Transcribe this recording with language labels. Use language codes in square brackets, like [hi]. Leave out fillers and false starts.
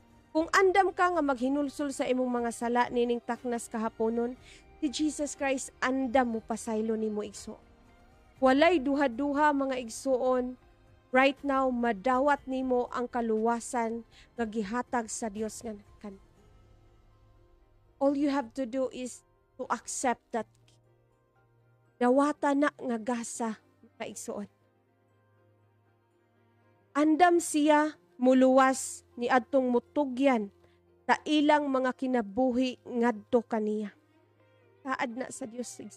[ceb] Kung andam ka nga maghinulsol sa imong mga sala nining taknas kahaponon, si Jesus Christ andam mupasaylo nimo igsuon. Walay duha-duha mga igsuon, [en] right now [ceb] madawat nimo ang kaluwasan nga gihatag sa Dios nga kan. [en] All you have to do is to accept that. [ceb] Dawata na nga gasa mga igsuon. Andam siya muluwas ni adtong mutugyan sa ilang mga kinabuhi ngadto kaniya. Saad na sa Dios.